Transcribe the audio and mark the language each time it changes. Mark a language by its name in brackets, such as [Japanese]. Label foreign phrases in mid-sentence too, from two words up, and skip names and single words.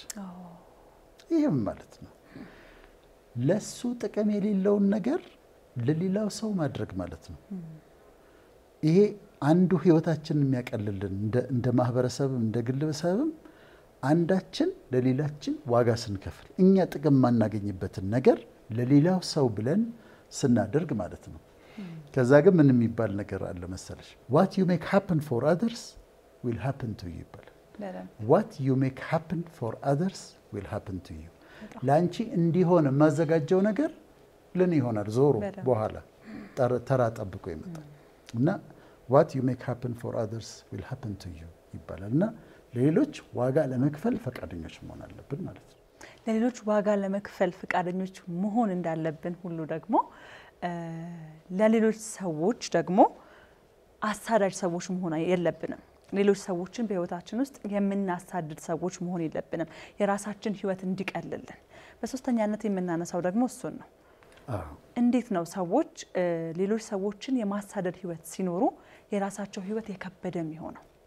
[Amharic] ይሄም ማለት ነው ለሱ ጥቅም የሌለውን ነገር ለሌላው ሰው ማድረግ ማለት ነው። ይሄ አንዱ ህይወታችንን የሚያቀልልን እንደ ማህበረሰብ እንደ ግለሰብም አንዳችን ለሌላችን ዋጋ ስንከፍል እኛ ጥቅም ማናገኝበትን ነገር ለሌላው ሰው ብለን ስናደርግ ማለት ነው። ከዛ ግን ምን የሚባል ነገር አለ መሰለሽ [English] what you make happen for others will happen to you [Amharic] ይባላል። [English] what you make happen for others will happen to you [Amharic] ላንቺ እንዲሆን ማዘጋጀው ነገር ለኔ ይሆናል ዞሮ በኋላ ተራ ጠብቆ ይመጣል እና [English] what you make happen for others will happen to you [Amharic] ይባላልና ለሌሎች ዋጋ ለመክፈል ፈቃደኞች መሆን አለብን ማለት ነው። ለሌሎች ዋጋ ለመክፈል ፈቃደኞች መሆን እንዳለብን ሁሉ ደግሞ ለሌሎች ሰዎች ደግሞ አሳዳጅ ሰዎች መሆን የለብንም። ሌሎች ሰዎችን በህይወታችን ውስጥ የምናሳድድ ሰዎች መሆን የለብንም። የራሳችን ህይወት እንዲቀልልን በሶስተኛነት የምናነሳው ደግሞ እሱን ነው። እንዴት ነው ሰዎች ሌሎች ሰዎችን የማሳደድ ህይወት ሲኖሩ የራሳቸው ህይወት የከበደ የሚሆነው?